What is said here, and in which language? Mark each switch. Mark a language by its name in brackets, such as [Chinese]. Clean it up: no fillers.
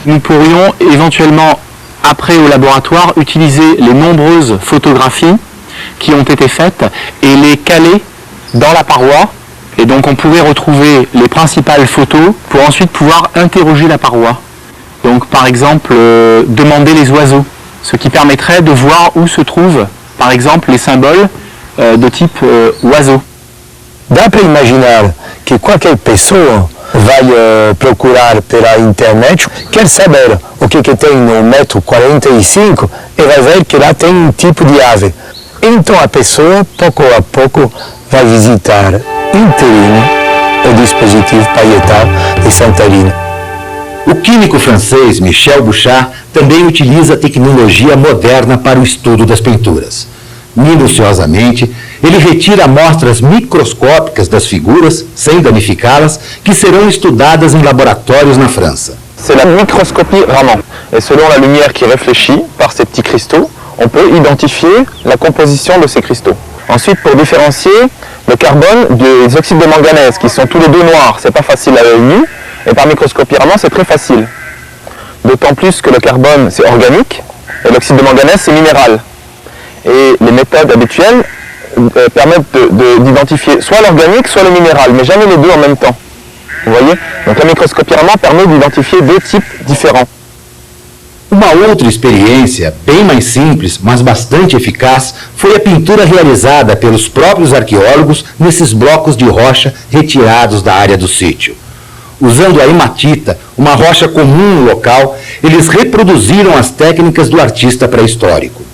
[French] Nous pourrions éventuellement, après au laboratoire, utiliser les nombreuses photographies qui ont été faites et les caler dans la paroi. Et donc on pourrait retrouver les principales photos pour ensuite pouvoir interroger la paroi. Donc par exemple, demander les oiseaux, ce qui permettrait de voir où se trouvent par exemple les symboles de type oiseau. [Portuguese] Dá para imaginar que qualquer pessoa vai procurar pela internet, quer saber o que tem no metro 45 e vai ver que lá tem um tipo de ave. Então a pessoa, pouco a pouco, vai visitar inteirinho o dispositivo parietal de Santa Helena. O químico francês Michel Bouchard também utiliza tecnologia moderna para o estudo das pinturas. Minuciosamente, ele retira amostras microscópicas das figuras, sem danificá-las, que serão estudadas em laboratórios na França. [French] C'est la microscopie Raman. Et selon la lumière qui réfléchit par ces petits cristaux, on peut identifier la composition de ces cristaux. Ensuite, pour différencier le carbone des oxydes de manganèse, qui sont tous les deux noirs, c'est pas facile à l'œil nu, et par microscopie Raman, c'est très facile. D'autant plus que le carbone, c'est organique, et l'oxyde de manganèse, c'est minéral. Et les méthodes habituelles permettent d'identifier soit l'organique, soit le minéral, mais jamais les deux en même temps. Vous voyez? Donc la microscopie Raman permet d'identifier deux types différents. [Portuguese] Uma outra experiência, bem mais simples, mas bastante eficaz, foi a pintura realizada pelos próprios arqueólogos nesses blocos de rocha retirados da área do sítio. Usando a hematita, uma rocha comum no local, eles reproduziram as técnicas do artista pré-histórico.